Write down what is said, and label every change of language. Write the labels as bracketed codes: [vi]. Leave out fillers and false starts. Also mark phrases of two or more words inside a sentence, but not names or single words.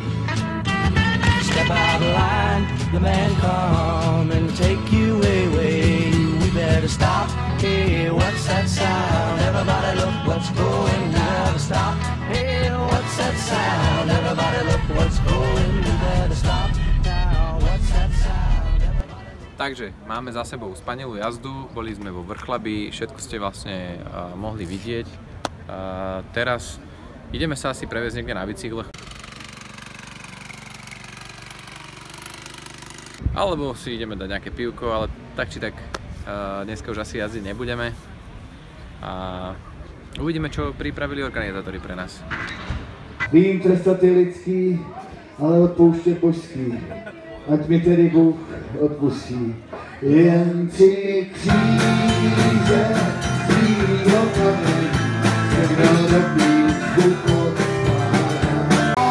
[en] Step out of line, the man come and take you away. We better stop. Hey, what's that sound? Everybody look what's going. We better stop. Hey, what's that sound? Everybody look what's going. We better stop. [sk] Takže máme za sebou spanilú jazdu, boli sme vo Vrchlabi, všetko ste vlastne mohli vidieť. Teraz ideme sa asi previesť niekde na bicyklech. Alebo si ideme dať nejaké pivko, ale tak či tak dneska už asi jazdiť nebudeme. A uvidíme, čo pripravili organizátori pre nás. [cs] Vím, trestat je lidský, ale odpouštět božský. Ať mi tedy Bůh odpustí. Jen tři kříže z bílého kamene se měl dobít Bůh od pána.